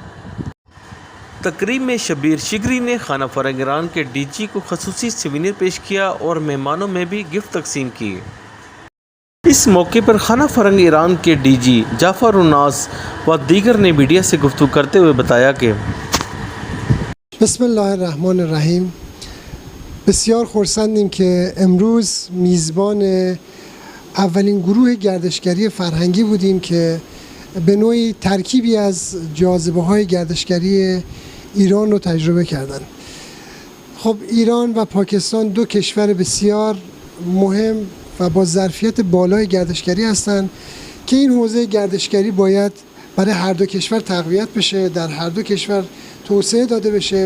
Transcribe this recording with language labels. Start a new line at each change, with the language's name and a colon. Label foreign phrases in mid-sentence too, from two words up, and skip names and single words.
Urdu: تقریب میں شبیر شگری نے خانہ فرہنگ ایران کے DG کو خصوصی سووینیر پیش کیا اور مہمانوں میں بھی گفٹ تقسیم کی. اس موقع پر خانہ فرہنگ ایران کے DG جعفر انناس و دیگر نے میڈیا سے گفتگو کرتے ہوئے بتایا کہ
Persian: بسم‌الله‌الرحمن‌الرحیم بسیار خرسندیم که امروز میزبان اولین گروه گردشگری فرهنگی بودیم که به نوعی ترکیبی از جاذبه‌های گردشگری ایران رو تجربه کردن. خب ایران و پاکستان دو کشور بسیار مهم و با ظرفیت بالای گردشگری هستند که این حوزه گردشگری باید برای هر دو کشور تقویت بشه، در هر دو کشور توسعه داده بشه.